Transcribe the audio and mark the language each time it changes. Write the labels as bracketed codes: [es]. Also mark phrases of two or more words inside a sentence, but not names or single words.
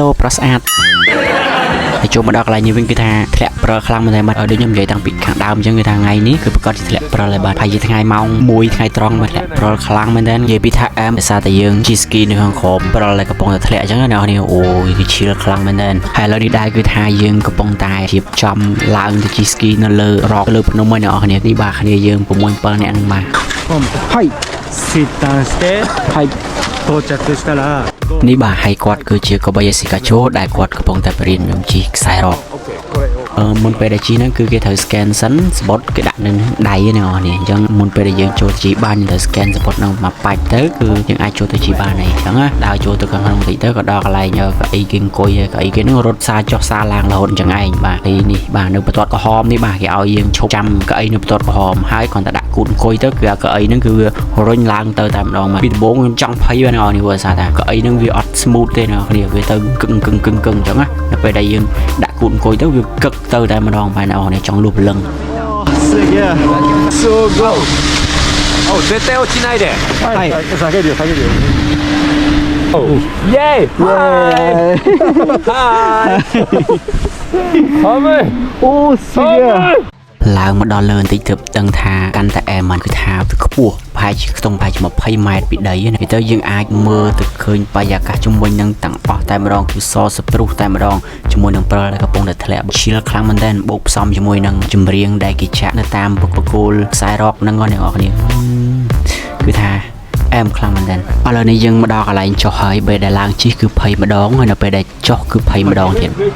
[km] ប្រុសស្អាតហើយចូលមកដល់កន្លែងនេះវិញគឺថាធ្លាក់ព្រិលខ្លាំងមែនតែបាទដូចខ្ញុំនិយាយតាំងពីខាងដើមអញ្ចឹងគឺថាថ្ងៃនេះគឺប្រកាសជាធ្លាក់ព្រិលហើយបាទហើយថ្ងៃម៉ោង1ថ្ងៃត្រង់មកធ្លាក់ព្រិលខ្លាំងមែនតែនិយាយពីថាអែមដោយសារតែយើងជិះស្គីនៅខាងក្រោមព្រិលហើយកំពុងតែធ្លាក់អញ្ចឹងណាអ្នកនេះអូយគឺឈៀលខ្លាំងមែនតែហើយឥឡូវនេះដែរគឺថាយើងកំពុងតែរៀបចំឡើងទៅជិះស្គីនៅលើរកលើភ្នំហើយអ្នកនេះបាទគ្នាយើង6 7នាក់ហ្នឹងបាទ [ja] はい [en] sit down [ja] してはい到着したら [km] នេះបាទហើយគាត់គឺជាកបយាស៊ីកាជូដែលគាត់កំពុងតែបរៀនខ្ញុំជិះខ្សែរ៉កមុនពេលដែលជិះហ្នឹងគឺគេត្រូវ scan សិនស្បត់គេដាក់នៅដៃហ្នឹងអស់នេះអញ្ចឹងមុ នពេលដែលយើងចូលជិះបានយើងត្រូវ scan ស្បត់ហ្នឹងមកបាច់ទៅគឺយើងអាចចូលទៅជិះបានហើយអញ្ចឹងណាដើរចូលទៅខាងក្នុងបន្តិចទៅក៏ដល់កន្លែងកៅអីគេអង្គុយកៅអីគេហ្នឹងរត់សារចុះសារឡើងរហូតអញ្ចឹងឯងបាទហើយនេះបាទនៅបន្ទាត់ក្រហមនេះបាទគេឲ្យយើងឈប់ចាំកៅអីនៅបន្ទាត់ក្រហមហើយគ្រាន់តែដាក់គូតអង្គុយទៅគឺកៅអីហ្នឹងគឺវារុញឡើងទៅតែម្ដងមកពីដំបូងខ្ញុំចង់ភ័យហ្នឹងអស់នេះព្រោះសារថាកៅអីហ្នឹងវាអត់ smooth ទេណាគ្នាវាទៅកឹងអញ្ចឹងណាដល់ពេលដែលយើងដាក់គូតអង្គុយទៅវាកឹកទៅតែម្ដងបាទអ្នកនរចង់លុបលឹង [ja] すげえすごいお絶対落ちないではい下げるよおイエーイ寒いおーすげえ [km] ឡើងមកដល់លើបន្តិចទើបដឹងថាកាន់តែអែមមិនគឺថាវាខ្ពស់ប្រហែលជាខ្ទង់ប្រហែលជា20ម៉ែត្រពីដីណាទៅយើងអាចមើលទៅឃើញបរិយាកាសជុំវិញនឹងទាំងអស់តែម្ដងគឺសស្ព្រោះតែម្ដងជាមួយនឹងព្រិលដែលកំពុងតែធ្លាក់ឈៀលខ្លាំងមែនទែនបូកផ្សំជាមួយនឹងចម្រៀងដែលគេចាក់នៅតាមបកគោលខ្សែរ៉កហ្នឹងអ្នកនរគ្នាគឺថាអែមខ្លាំងមែនទែនឥឡូវនេះយើងមកដល់កន្លែងចុះហើយពេលដែលឡើងជិះគឺភ័យម្ដងហើយនៅពេលដែលចុះគឺភ័យម្ដងទៀត